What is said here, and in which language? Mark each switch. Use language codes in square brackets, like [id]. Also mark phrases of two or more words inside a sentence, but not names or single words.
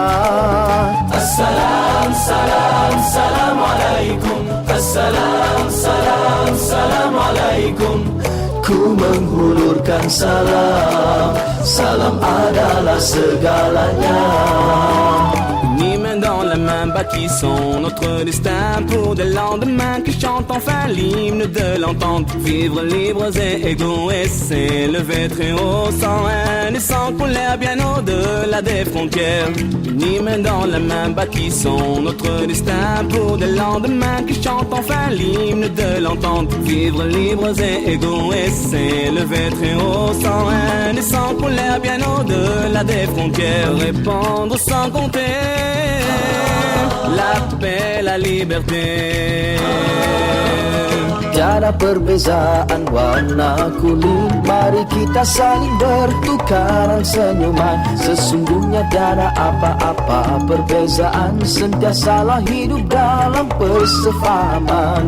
[ms] Assalamualaikum. Assalamualaikum. Ku menghulurkan salam, salam adalah segalanya. [fr] Ni main dans la main bâtissons notre destin pour des lendemains qui chantent enfin l'hymne de l'entente. Vivre libres et égaux et s'élever très haut sans haine et sans colère bien au-delà des frontières. Ni main dans la main bâtissons notre destin pour des lendemains qui chantent enfin l'hymne de l'entente. Vivre libres et égaux et s'élever très haut sans haine et sans colère bien au-delà des frontières. Répandre sans compter la paix, la liberté. [ms] Tiada perbezaan warna kulit, mari kita saling bertukaran senyuman. Sesungguhnya tiada apa-apa perbezaan, sentiasalah hidup dalam persefahaman.